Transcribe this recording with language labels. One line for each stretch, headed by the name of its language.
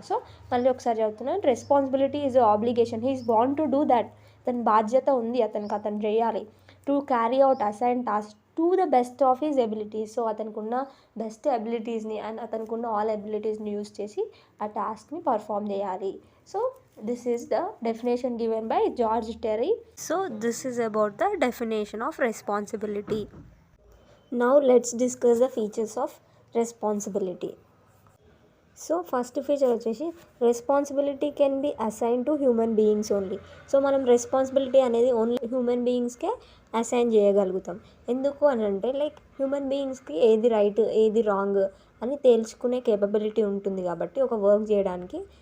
Telugu: So మళ్ళీ ఒకసారి చెప్తున్నాను,
English: Responsibility is obligation. He is born to do that.
Telugu: అతని బాధ్యత ఉంది, అతను చేయాలి.
English: To carry out assign task to the best of his abilities.
Telugu: So అతనికి ఉన్న బెస్ట్ ఎబిలిటీస్ని అండ్ అతనికి ఉన్న ఆల్ ఎబిలిటీస్ని యూజ్ చేసి ఆ టాస్క్ని పర్ఫామ్ చేయాలి.
English: So this is the definition given by George Terry. So this is about the definition of responsibility. Now let's discuss the features of responsibility. So first feature వచ్చేసి responsibility can be assign to human beings only.
Telugu: So మనం responsibility అనేది only human బీయింగ్స్కే assign చేయగలుగుతాం. ఎందుకు అని అంటే like human బీయింగ్స్కి ఏది right, ఏది wrong అని తేల్చుకునే కేపబిలిటీ ఉంటుంది కాబట్టి ఒక వర్క్ చేయడానికి.